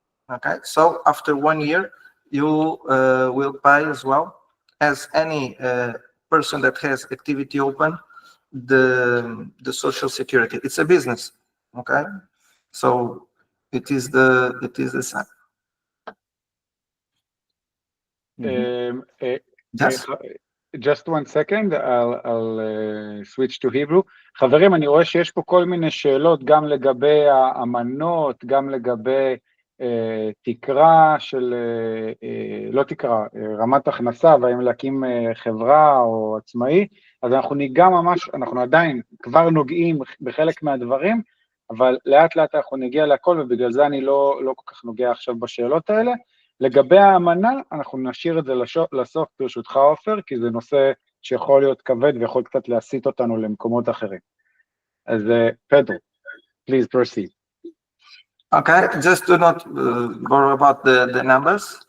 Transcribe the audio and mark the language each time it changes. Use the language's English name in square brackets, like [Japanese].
[English] Okay, so after 1 year, you will pay as well as any person that has activity open the social security. It's a business. Okay, so it is the same. Yes. Just 1 second, I'll switch to Hebrew. [Hebrew] חברים, אני רואה שיש פה כל מיני שאלות, גם לגבי האמנות, גם לגבי תקרה של, לא תקרה, רמת הכנסה, והאם להקים חברה או עצמאי, אז אנחנו ניגע ממש, אנחנו עדיין כבר נוגעים בחלק מהדברים, אבל לאט לאט אנחנו נגיע להכל, ובגלל זה אני לא כל כך נוגע עכשיו בשאלות האלה. לגבי האמנה, אנחנו נשאיר את זה לסוף ברשותך עופר, כי זה נושא שיכול להיות כבד ויכול קצת להסיט אותנו למקומות אחרים. [English] אז פדרו, please proceed. Okay, just do not worry about the numbers.